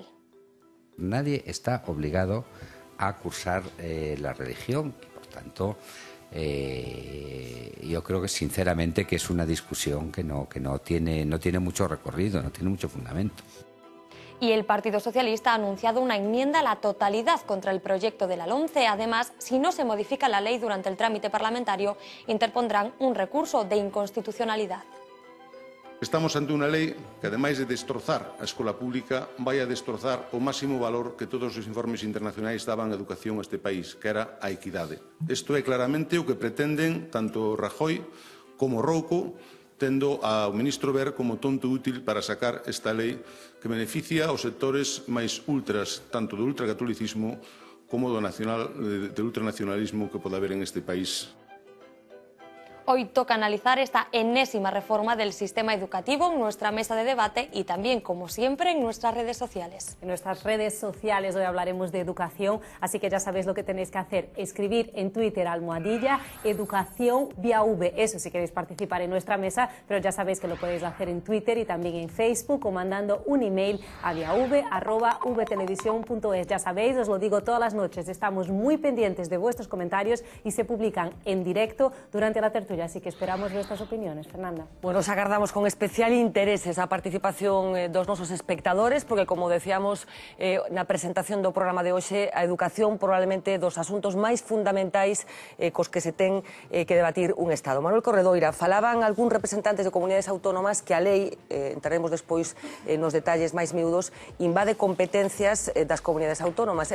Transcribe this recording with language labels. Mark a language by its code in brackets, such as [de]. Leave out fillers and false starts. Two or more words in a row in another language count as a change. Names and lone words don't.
[es] Nadie está obligado a cursar la religión y, por tanto, yo creo que sinceramente que es una discusión que no tiene mucho recorrido, no tiene mucho fundamento. Y el Partido Socialista ha anunciado una enmienda a la totalidad contra el proyecto de la LOMCE. Además, si no se modifica la ley durante el trámite parlamentario, interpondrán un recurso de inconstitucionalidad. [gl] Estamos ante unha lei que, ademais de destrozar a escola pública, vai a destrozar o máximo valor que todos os informes internacionais daban á educación neste país, que era a equidade. Isto é claramente o que pretenden tanto Rajoy como Rouco, tendo ao ministro Wert como tonto útil para sacar esta lei que beneficia aos sectores máis ultras, tanto do ultracatolicismo como do ultranacionalismo que pode haber en este país. [es] Hoy toca analizar esta enésima reforma del sistema educativo en nuestra mesa de debate y también, como siempre, en nuestras redes sociales. En nuestras redes sociales hoy hablaremos de educación, así que ya sabéis lo que tenéis que hacer. Escribir en Twitter @educación vía V, eso si queréis participar en nuestra mesa, pero ya sabéis que lo podéis hacer en Twitter y también en Facebook o mandando un email a viav@vtelevisión.es. Ya sabéis, os lo digo todas las noches, estamos muy pendientes de vuestros comentarios y se publican en directo durante la tertulia. Así que esperamos vuestras opiniones, Fernanda. [gl] Bueno, os agardamos con especial interés a participación dos nosos espectadores, porque, como decíamos na presentación do programa de hoxe, a educación probablemente dos asuntos máis fundamentais cos que se ten que debatir un Estado. Manuel Corredoira, falaban algún representantes de comunidades autónomas que a lei, entraremos despois nos detalles máis miúdos, invade competencias das comunidades autónomas.